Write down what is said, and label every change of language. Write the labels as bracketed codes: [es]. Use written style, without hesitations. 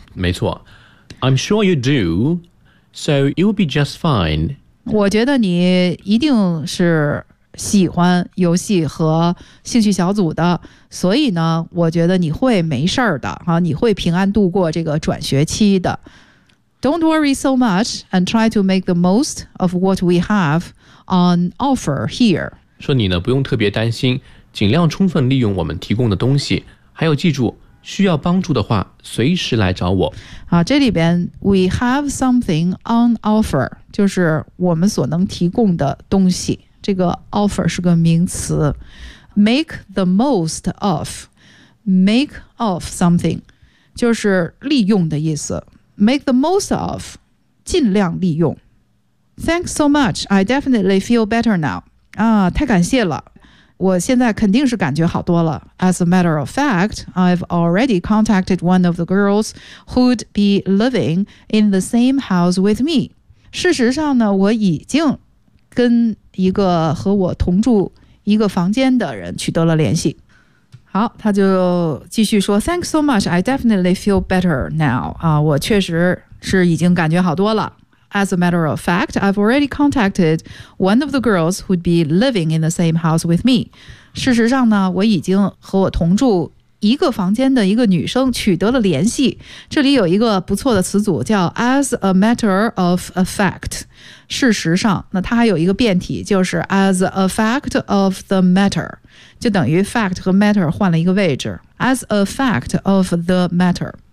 [zh] 就是、没错 [en] ，I'm sure you do， so you'll be just fine。 [zh] 我觉得你一定是喜欢游戏和兴趣小组的，所以呢，我觉得你会没事的、啊、你会平安度过这个转学期的。 [en] Don't worry so much and try to make the most of what we have on offer here。 [zh] 说你呢，不用特别担心，尽量充分利用我们提供的东西，还有记住，需要帮助的话随时来找我、啊、这里边 [en] we have something on offer [zh] 就是我们所能提供的东西，这个 offer 是个名词。 [en] make the most of， make of something [zh] 就是利用的意思， [en] make the most of [zh] 尽量利用。 [en] thanks so much， I definitely feel better now、 [zh] 啊、太感谢了，我现在肯定是感觉好多了。 [en] As a matter of fact， I've already contacted one of the girls who'd be living in the same house with me。 [zh] 事实上呢，我已经跟一个和我同住一个房间的人取得了联系。好，他就继续说 [en] Thanks so much, I definitely feel better now、 [zh] 啊、我确实是已经感觉好多了。 [en] As a matter of fact, I've already contacted one of the girls who'd be living in the same house with me。 [zh] 事实上呢，我已经和我同住一个房间的一个女生取得了联系。这里有一个不错的词组叫 [en] as a matter of a fact， [zh] 事实上。那它还有一个变体，就是 [en] as a fact of the matter， [zh] 就等于 fact 和 matter 换了一个位置， as a fact of the matter。